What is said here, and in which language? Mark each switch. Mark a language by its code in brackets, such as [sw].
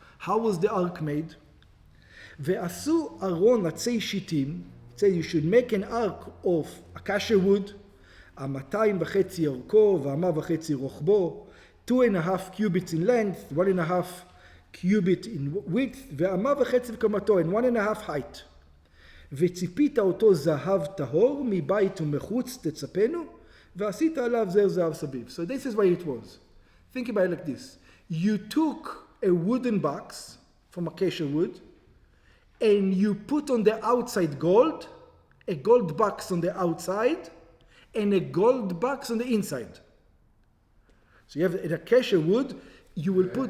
[en] How was the ark made? [he] ועשו ארון עצי שיטים, [en] say you should make an ark of acacia wood, 2.5 אורכו ו1.5 רוחבו, 2.5 cubits in length, 1.5 cubit in width, [he] ו1.5 קומתו, [en] and 1.5 height. [he] וציפית אותו זהב טהור, מבית ומחוץ תצפנו, ועשית עליו זר זהב סביב. [en] So this is what it was. Think about it like this. You took a wooden box from acacia wood, and you put on the outside gold, a gold box on the outside, and a gold box on the inside. So you have an acacia wood, you will put